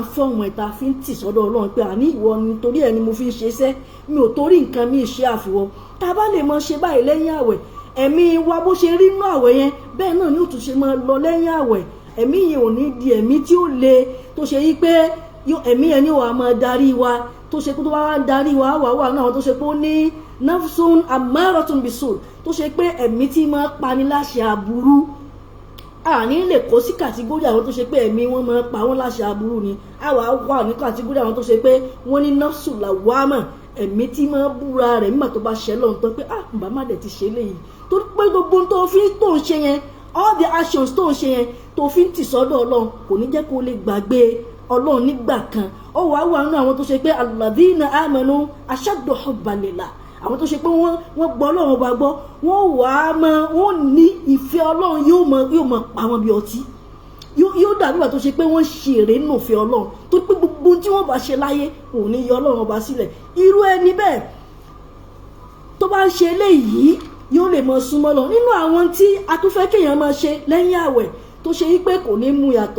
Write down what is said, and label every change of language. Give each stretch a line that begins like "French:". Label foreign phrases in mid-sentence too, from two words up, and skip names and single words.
Yoruba: ń fọ́ọ̀mù ẹ̀ tá a fi ń tìsọ́dọ̀ Ọlọ́run pé àní ìwọ ni torí ẹ̀ ni mo fi ń ṣe iṣẹ́ mi ò torí nǹkan mi ṣe àfiwọ́ tá a bá lè mọ ṣe báyìí lẹ́yìn àwẹ̀ ẹ̀mí wa bó ṣe rí inú àwẹ̀ yẹn bẹ́ẹ̀ náà ni ó tún ṣe máa lọ lẹ́yìn àwẹ̀ ẹ̀mí yẹn ò ní di ẹ̀mí tí ó le tó ṣe yí pé ẹ̀mí yẹn ni wàá máa darí wa tó ṣe pé tó bá wá ń darí wa wà náà tó ṣe pé ó ní
Arabic: نفس أمارة بالسوء
Yoruba: tó ṣe pé ẹ̀mí tí máa pani láṣẹ aburú àní lè kó sí kàtígórì àwọn tó ṣe pé ẹ̀mí wọn máa pa wọn láṣẹ aburú ni àwa wà ní kàtígórì àwọn tó ṣe pé wọ́n ní
Arabic: نفس لوامة
Yoruba: ẹ̀mí tí máa búra rẹ̀ nígbà tó bá ṣẹ lọ́n tán pé bàbá má dẹ̀ ti ṣe léyìí tó pé gbogbo tó fi tó ń ṣe yẹn
English: all the actions
Yoruba: tó ń ṣe yẹn tó fi ń tì sọ́dọ̀ Ọlọ́run kò ní jẹ́ kó lè gbàgbé Ọlọ́run nígbà kan ó wàá wà nínú àwọn tó ṣe pé
Arabic: الذين آمنوا أشد حبا لله
Yoruba: àwọn tó ṣe pé wọ́n gbọ́ Ọlọ́run ọba gbọ́ wọ́n ní ìfẹ́ Ọlọ́run yóò mọ pa wọn bí ọtí yóò dàbí wà tó ṣe pé wọ́n ṣe èrè nínú ìfẹ́ Ọlọ́run tó pé gbogbo tí wọ́n bá ṣe láyé kò ní yọ Ọlọ́run ọba sílẹ̀ irú ẹni bẹ́ẹ̀ tó bá ń ṣe eléyìí yóò lè mọ súnmọ́ lọ nínú àwọn tí a tún fẹ́ kéèyàn máa ṣe lẹ́yìn àwẹ̀ tó ṣe wípé kò ní mú yàtọ̀